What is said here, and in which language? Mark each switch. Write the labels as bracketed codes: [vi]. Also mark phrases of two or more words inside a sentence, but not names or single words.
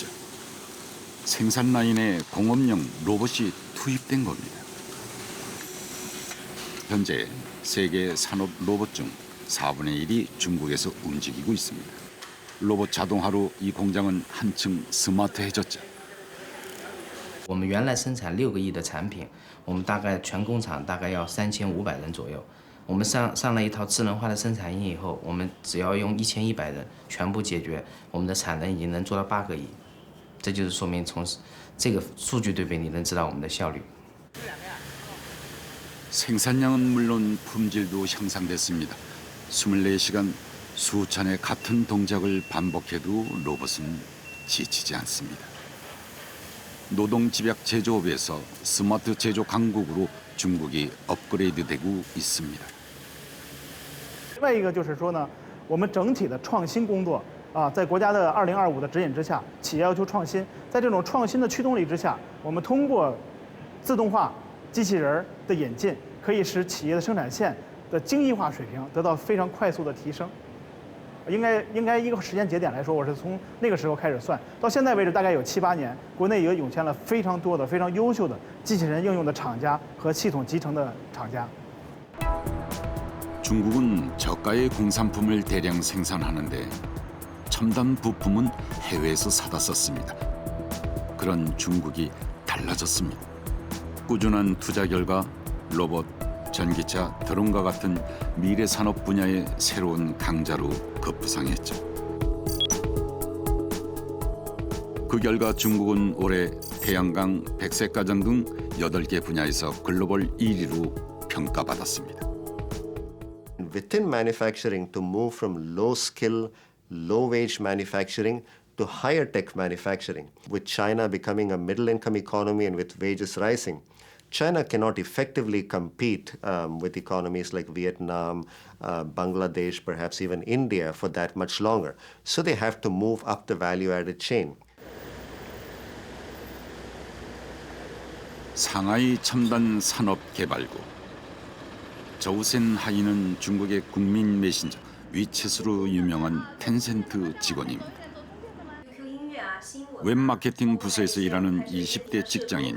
[ko] 생산 라인에 공업용 로봇이 투입된 겁니다. 현재 세계 산업 로봇 중 4분의 1이 중국에서 움직이고 있습니다. 로봇 자동화로 이 공장은 한층 스마트해졌죠. [zh] 我们原来生产6个亿的产品，我们大概全工厂大概要3500人左右。我们上了一套智能化的生产线以后，我们只要用1100人全部解决，我们的产能已经能做到8个亿。这就是说明从这个数据对比，你能知道我们的效率。 [ko] 생산량은 물론 품질도 향상됐습니다. 24시간 수천의 같은 동작을 반복해도 로봇은 지치지 않습니다. 노동 집약 제조업에서 스마트 제조 강국으로 중국이 업그레이드되고 있습니다. [zh] 另外一个就是说呢，我们整体的创新工作在国家的2025的指引之下，企业要求创新，在这种创新的驱动力之下，我们通过自动化、机器人的引进，可以使企业的生产线的精益化水平得到非常快速的提升。应该一个时间节点来说，我是从那个时候开始算，到现在为止大概有7、8年，国内也涌现了非常多的非常优秀的机器人应用的厂家和系统集成的厂家。 [ko] 중국은 저가의 공산품을 대량 생산하는데 첨단 부품은 해외에서 사다 썼습니다. 그런 중국이 달라졌습니다. 꾸준한 투자 결과 로봇, 전기차, 드론과 같은 미래 산업 분야의 새로운 강자로 급부상했죠. 그 결과 중국은 올해 태양광, 백색가전 등 8개 분야에서 글로벌 1위로 평가받았습니다. [en] Within manufacturing, to move from low skill, low wage manufacturing to higher tech manufacturing, with China becoming a middle income economy and with wages rising, China cannot effectively compete with economies like Vietnam, Bangladesh, perhaps even India for that much longer. So they have to move up the value-added chain. [ko] 상하이 첨단 산업 개발구. 저우센 하이는 중국의 국민 메신저 위챗으로 유명한 텐센트 직원입니다. 웹마케팅 부서에서 일하는 20대 직장인.